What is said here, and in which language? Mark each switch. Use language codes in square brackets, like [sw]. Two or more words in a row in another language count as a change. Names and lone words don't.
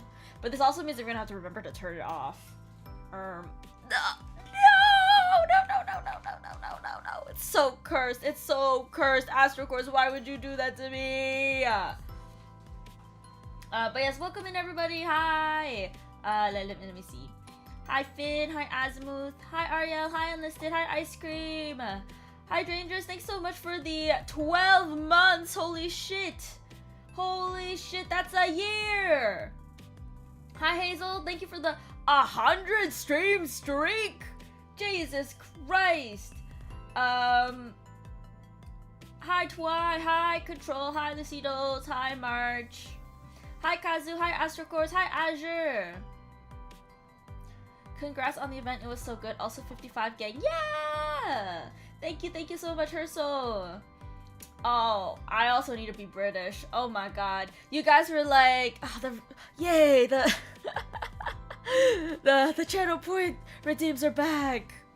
[en] But this also means you're gonna have to remember to turn it off. No. It's so cursed. It's so cursed. Astrocourse, why would you do that to me? But yes, welcome in everybody. Hi. Let me see. Hi Finn, hi Azimuth, hi Ariel, hi Enlisted, hi Ice Cream, hi Drangers, thanks so much for the 12 months, holy shit, that's a year. Hi Hazel, thank you for the 100 stream streak, Jesus Christ. Hi Twy, hi Control, hi Lucidos, hi March, hi Kazu, hi Astrocourse, hi Azure. Congrats on the event, it was so good. Also 55 gang. Yeah! Thank you so much, Herso. Oh, I also need to be British. Oh my god. You guys were like, oh, yay, the channel point redeems are back.